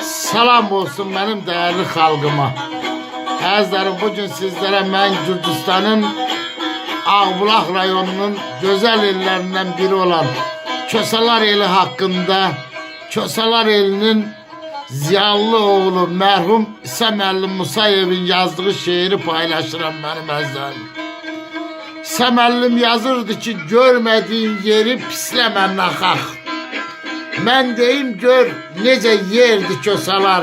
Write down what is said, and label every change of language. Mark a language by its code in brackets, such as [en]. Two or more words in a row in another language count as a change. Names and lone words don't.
[az] Salam olsun benim değerli halkıma. Əzizlərim, bugün sizlere ben Gürcistan'ın Ağbulaq rayonunun güzel illerinden biri olan Kösalar eli hakkında, Kösalar elinin ziyalı oğlu merhum İsa Müəllim Musayev'in yazdığı şiiri paylaşıram benim əzizlərim. İsa Müəllim yazırdı ki, görmediğin yeri pisləmə naxaq. Mən deyim gör necə yerdi Kösalar.